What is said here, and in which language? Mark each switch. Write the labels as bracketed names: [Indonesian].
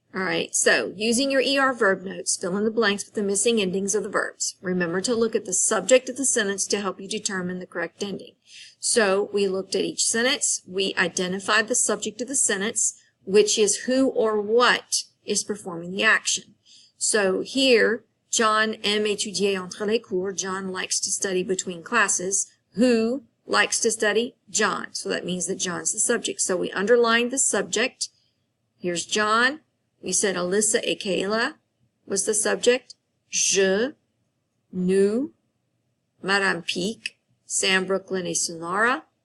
[English] All right, so using your ER verb notes, fill in the blanks with the missing endings of the verbs. Remember to look at the subject of the sentence to help you determine the correct ending. So we looked at each sentence. We identified the subject of the sentence, which is who or what is performing the action. So here, [French] John aime étudier entre les cours. [English] John likes to study between classes. Who likes to study? John. So that means that John's the subject. So we underlined the subject. Here's John. We said Alyssa et Kayla was the subject. [French] Je, nous, Madame Peak, Sam, Brooklyn, et Sonara.